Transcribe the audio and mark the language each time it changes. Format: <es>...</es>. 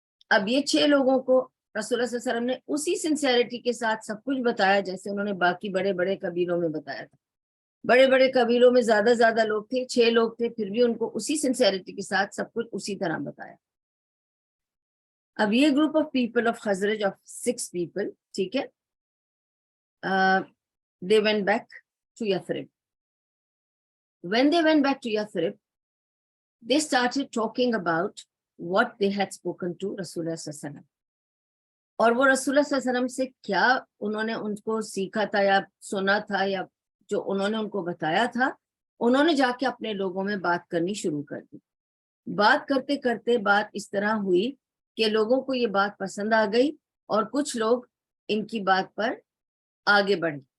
<ur>اب یہ 6 لوگوں کو رسول اللہ صلی اللہ علیہ وسلم نے اسی سنسیئرٹی کے ساتھ سب کچھ بتایا جیسے انہوں نے باقی بڑے بڑے قبیلوں میں بتایا تھا۔ بڑے بڑے قبیلوں میں زیادہ لوگ تھے، 6 لوگ تھے، پھر بھی ان کو اسی سنسیئرٹی کے ساتھ سب کچھ اسی طرح بتایا۔ اب یہ</ur> <en>group of people of خزرج of 6 people,</en> <ur>ٹھیک ہے،</ur> <en>they went back to Yathrib. When they went back to Yathrib, they started talking about what they had spoken to Rasulullah sallallahu alaihi wasallam.</en> <ur>اور وہ رسول اللہ صلی اللہ علیہ وسلم سے کیا انہوں نے ان کو سیکھا تھا یا سنا تھا یا جو انہوں نے ان کو بتایا تھا، انہوں نے جا کے اپنے لوگوں میں بات کرنی شروع کر دی۔ بات کرتے کرتے بات اس طرح ہوئی کہ لوگوں کو یہ بات پسند آ گئی، اور کچھ لوگ ان کی بات پر آگے بڑھے،</ur>